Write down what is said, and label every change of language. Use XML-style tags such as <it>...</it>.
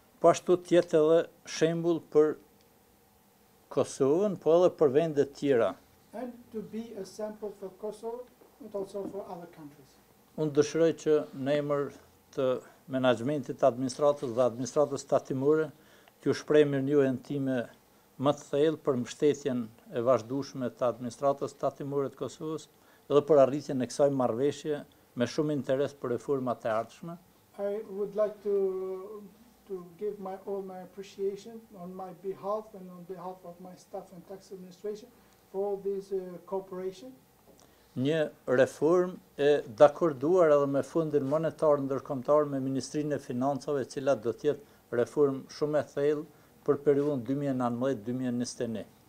<sq>po ashtu të jetë edhe shembull për Kosovën, po edhe për vende tjera.</sq> <en>and to be a sample for Kosovo, but also for other countries.</en> <sq>Unë dëshiroj që në emër të menaxhmentit të administratës dhe administratës tatimore t'ju shpreh mirënjohjen time më të thellë për mbështetjen e vazhdueshme të administratës tatimore të Kosovës dhe për arritjen e kësaj marrëveshje me shumë interes për reformat e ardhshme.</sq> <en>I would like to give all my appreciation on my behalf and on behalf of my staff and tax administration for all this cooperation.</en> <sq>Një reform e dakorduar edhe me Fondin Monetar Ndërkombëtar me Ministrinë e Financave, e cila do të jetë reform shumë e thellë për periudhën 2019-2021.</sq>